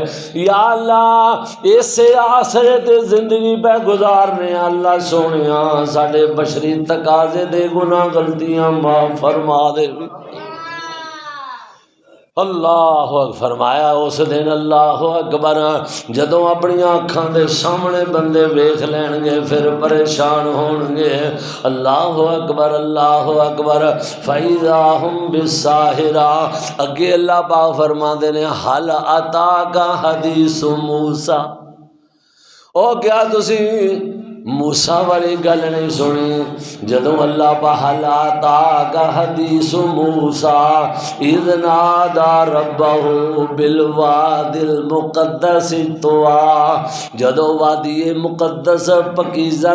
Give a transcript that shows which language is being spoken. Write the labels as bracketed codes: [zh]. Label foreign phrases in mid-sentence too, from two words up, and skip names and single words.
[pa] یا اللہ اسے آسرے تے زندگی پہ گزارنے اللہ سونیا ساڑھے بشری تقاضے دے گناہ غلطیاں معاف فرما دے۔ اللہ فرمایا اس دن [ar] اللہ اکبر [pa] جدوں اپنی آنکھاں دے سامنے بندے ویکھ لین گے پھر پریشان ہون گے۔ [ar] اللہ اکبر اللہ اکبر فَإِذَا هُمْ بِالسَّاهِرَةِ۔ [pa] اگے اللہ پاک فرماندے نے [ar] حَلْ أَتَاكَ حَدِيثُ مُوسیٰ، [pa] او کیا تسی موسیٰ والی گل نہیں سنی جدوں اللہ [ar] بہل آتاک حدیث موسیٰ اذ نادى ربہ بالوادی المقدس طویٰ، [pa] جدوں وادی مقدس پکیزہ